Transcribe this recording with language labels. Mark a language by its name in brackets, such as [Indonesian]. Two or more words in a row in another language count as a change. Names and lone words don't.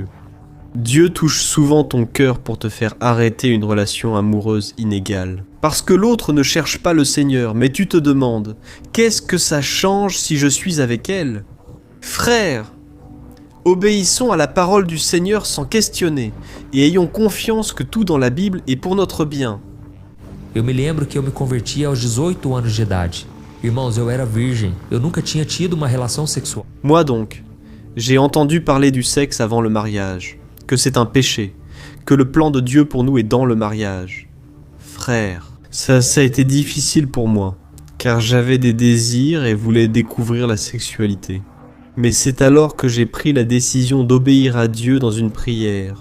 [French] Dieu touche souvent ton cœur pour te faire arrêter une relation amoureuse inégale. Parce que l'autre ne cherche pas le Seigneur, mais tu te demandes, qu'est-ce que ça change si je suis avec elle ? Frères, obéissons à la parole du Seigneur sans questionner, et ayons confiance que tout dans la Bible est pour notre bien. [Portuguese] Eu me lembro que eu me converti aos 18 anos de idade. Irmãos, eu era virgem. Eu nunca tinha tido uma relação sexual. [French] Moi donc, j'ai entendu parler du sexe avant le mariage, que c'est un péché, que le plan de Dieu pour nous est dans le mariage. Frère, ça a été difficile pour moi, car j'avais des désirs et voulais découvrir la sexualité. Mais c'est alors que j'ai pris la décision d'obéir à Dieu dans une prière.